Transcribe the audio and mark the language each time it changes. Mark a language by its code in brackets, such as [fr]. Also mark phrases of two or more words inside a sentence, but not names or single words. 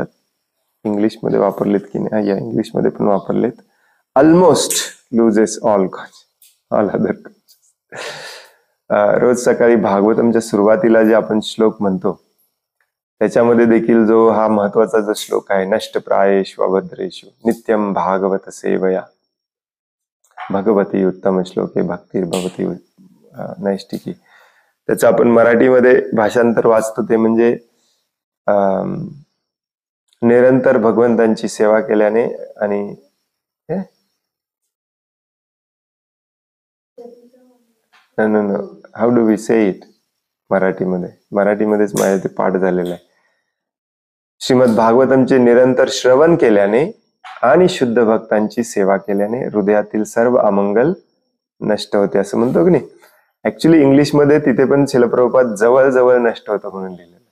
[mr] इंग्लिशमध्ये वापरलेत की नाही? या इंग्लिशमध्ये पण वापरलेत. [en] almost loses all other. रोज सकाळी भागवतमच्या सुरुवातीला जे आपण श्लोक म्हणतो त्याच्यामध्ये देखील जो हा महत्वाचा जो श्लोक आहे, [sa] नष्टप्रायेषु अभद्रेषु नित्यम भागवत सेवया भगवती उत्तम श्लोके भक्तिर्भवती नैष्टिकी. [mr] त्याचं आपण मराठीमध्ये भाषांतर वाचतो ते म्हणजे निरंतर भगवंतांची सेवा केल्याने आणि [en] now how do we say it [mr] मराठीमध्येच माझ्या ते पाठ झालेलं आहे. श्रीमद भागवतमचे निरंतर श्रवण केल्याने आणि शुद्ध भक्तांची सेवा केल्याने हृदयातील सर्व अमंगल नष्ट होते असं म्हणतो की नाही. ऍक्च्युली इंग्लिशमध्ये तिथे पण श्रील प्रभुपाद जवळ जवळ नष्ट होतं म्हणून लिहिलेलं.